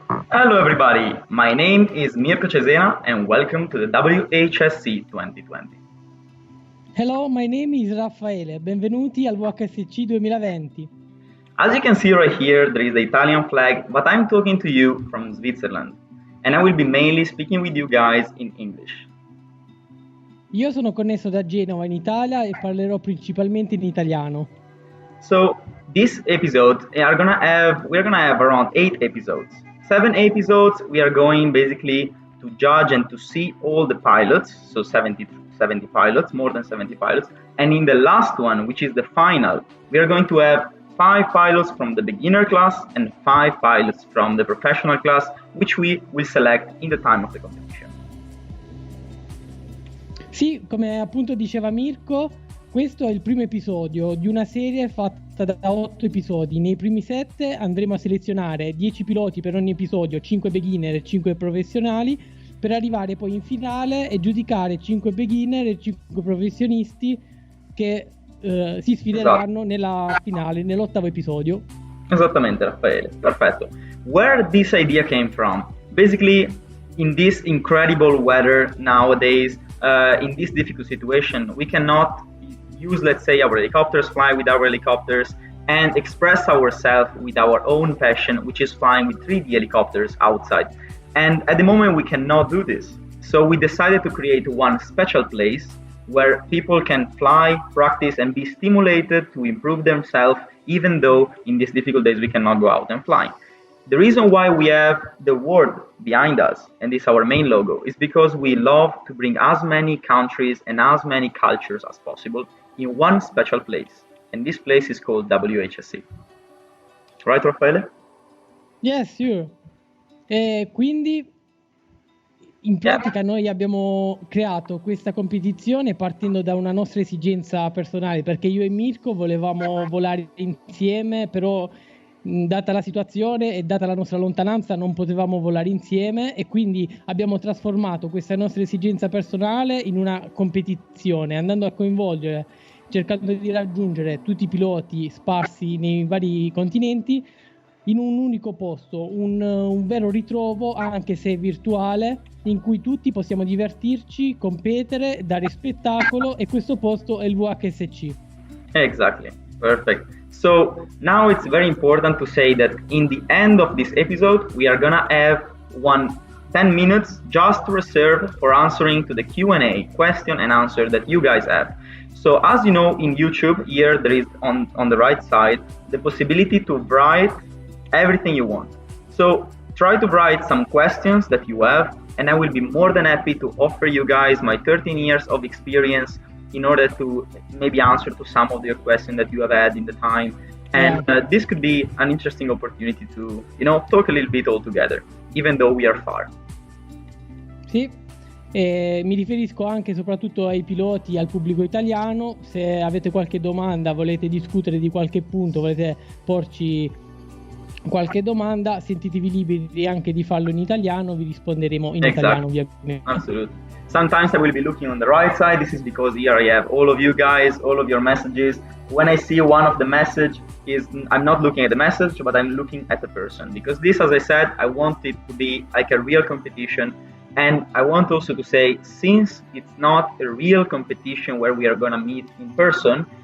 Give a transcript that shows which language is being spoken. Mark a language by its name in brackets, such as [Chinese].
[English] Hello everybody, my name is Mirko Cesena and welcome to the Whsc 2020. Hello, my name is Raffaele, [Italian] benvenuti al [English] Whsc 2020. As you can see right here, there is the Italian flag, but I'm talking to you from Switzerland, and I will be mainly speaking with you guys in English. [Italian] Io sono connesso da Genova in Italia e parlerò principalmente in italiano. [English] So this episode, we're gonna have around 8 episodes. 7 episodes, we are going basically to judge and to see all the pilots, so 70 pilots, more than 70 pilots. And in the last one, which is the final, we are going to have 5 pilots from the beginner class and 5 pilots from the professional class, which we will select in the time of the competition. [Italian] Sì, come appunto diceva Mirko, questo è il primo episodio di una serie fatta da 8 episodi. Nei primi 7 andremo a selezionare 10 piloti per ogni episodio, 5 beginner e 5 professionali, per arrivare poi in finale e giudicare 5 beginner e 5 professionisti che si sfideranno nella finale, nell'8º episodio. Esattamente, Raffaele, perfetto. [English] Where this idea came from? Basically, in this incredible weather nowadays, in this difficult situation, we cannot use, let's say, our helicopters, fly with our helicopters, and express ourselves with our own passion, which is flying with 3D helicopters outside. And at the moment, we cannot do this. So we decided to create one special place where people can fly, practice, and be stimulated to improve themselves, even though in these difficult days we cannot go out and fly. The reason why we have the word behind us, and this is our main logo, is because we love to bring as many countries and as many cultures as possible in one special place. And this place is called WHSC. Right, Raffaele? Yes, sure. [Italian] E quindi in pratica noi abbiamo creato questa competizione partendo da una nostra esigenza personale, perché io e Mirko volevamo volare insieme, però data la situazione e data la nostra lontananza non potevamo volare insieme, e quindi abbiamo trasformato questa nostra esigenza personale in una competizione, andando a coinvolgere, cercando di raggiungere tutti i piloti sparsi nei vari continenti in un unico posto, un vero ritrovo, anche se virtuale, in cui tutti possiamo divertirci, competere, dare spettacolo, e questo posto è il Whsc. [English] Exactly, perfect. So now it's very important to say that in the end of this episode, we are gonna have 10 minutes just reserved for answering to the Q&A, question and answer that you guys have. So as you know, in YouTube, here there is on the right side, the possibility to write everything you want. So try to write some questions that you have, and I will be more than happy to offer you guys my 13 years of experience in order to maybe answer to some of your questions that you have had in the time. And this could be an interesting opportunity to, talk a little bit all together, even though we are far. [Italian] Sì, mi riferisco anche e soprattutto ai piloti, al pubblico italiano. Se avete qualche domanda, volete discutere di qualche punto, volete porci qualche domanda, sentitevi liberi anche di farlo in italiano, vi risponderemo in italiano ovviamente. [English] Absolutely. Sometimes I will be looking on the right side. This is because here I have all of you guys, all of your messages. When I see one of the message, I'm not looking at the message, but I'm looking at the person. Because this, as I said, I want it to be like a real competition. And I want also to say, since it's not a real competition where we are going to meet in person,